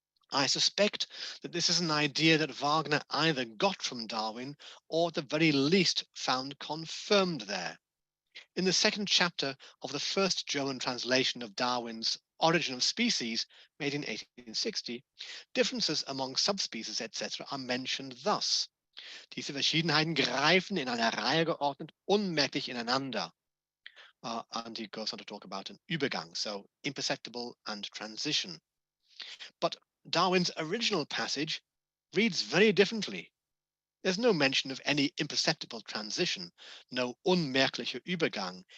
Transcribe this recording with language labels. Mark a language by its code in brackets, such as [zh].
[en] I suspect that this is an idea that Wagner either got from Darwin or at the very least found confirmed there. In the second chapter of the first German translation of Darwin's Origin of Species, made in 1860, differences among subspecies etc. are mentioned thus. [de] Diese Verschiedenheiten greifen in einer Reihe geordnet unmerklich ineinander. [en] And he goes on to talk about an Übergang, so imperceptible and transition. But Darwin's original passage reads very differently. There's no mention of any imperceptible transition, no [de] unmerklicher Übergang.